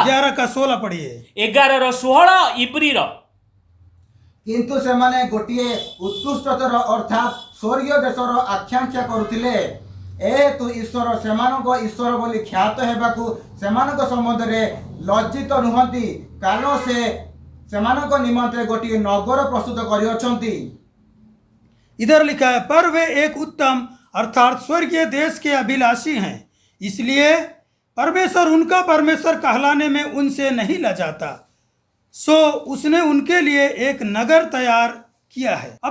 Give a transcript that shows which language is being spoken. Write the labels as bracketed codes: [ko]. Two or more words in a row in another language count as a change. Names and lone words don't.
[hi] 11 का 16 पढ़िए। [or] 11:16 ଇବ୍ରୀର। କିନ୍ତୁ ସେମାନେ ଗୋଟିଏ ଉତ୍କୃଷ୍ଟତର ଅର୍ଥାତ୍ ସ୍ୱର୍ଗୀୟ ଦେଶର ଆକାଂକ୍ଷା କରୁଥିଲେ। ତୁ ଈଶ୍ୱର ସେମାନଙ୍କ ଈଶ୍ୱର ବୋଲି ଖ୍ୟାତ ହେବାକୁ ସେମାନଙ୍କ ସମ୍ବନ୍ଧରେ ଲଜ୍ଜିତ ନୁହନ୍ତି, କାରଣ ସେ ସେମାନଙ୍କ ନିମନ୍ତେ ଗୋଟିଏ ନଗର ପ୍ରସ୍ତୁତ କରିଅଛନ୍ତି। [hi] इधर लिखा है, पर वे एक उत्तम अर्थात स्वर्गीय देश के अभिलाषी हैं, इसलिए परमेश्वर उनका परमेश्वर कहलाने में उनसे नहीं लजाता। सो उसने उनके लिए एक नगर तैयार किया है।